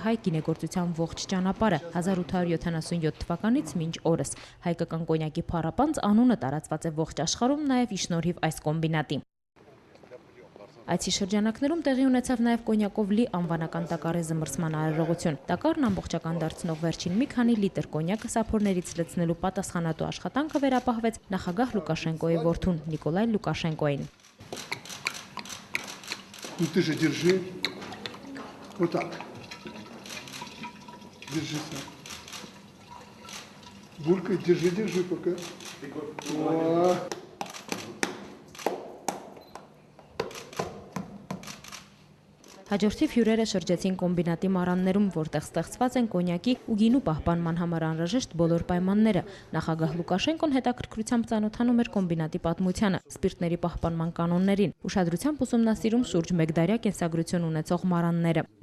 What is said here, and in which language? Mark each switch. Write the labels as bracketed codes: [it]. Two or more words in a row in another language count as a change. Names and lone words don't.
[hy] հայ գինեգործության ողջ ճանապարհը 1877 թվականից մինչ օրս։ Հայկական կոնյակի փառապանծ անունը տարածված է ողջ աշխարհում նաև ի շնորհիվ այս կոմբինատի։ Այցի շրջանակներում տեղի ունեցավ նաև կոնյակով լի անվանական տակառի զմռսման արարողություն։ Տակառն ամբողջական դարձնող վերջին մի քանի լիտր կոնյակը սափորներից լցնելու պատասխանատու աշխատանքը վերապահվեց նախագահ Լուկաշենկոյի որդուն Նիկոլայ Լուկաշենկոյին։ [ru] Ты же держи вот так. Держи сам. Булькай, держи пока. [hy] Հաջորդիվ հյուրերը շրջեցին կոմբինատի մարաններում, որտեղ ստեղծված են կոնյակի ու գինու պահպանման համար անհրաժեշտ բոլոր պայմանները։ Նախագահ Լուկաշենկոն հետաքրքրությամբ ծանոթանում էր կոմբինատի պատմությանը, սպիրտների պահպանման կանոններին, ուշադրությամբ ուսումնասիրում շուրջ 1 դարյա կենսագրություն ունեցող մարանները։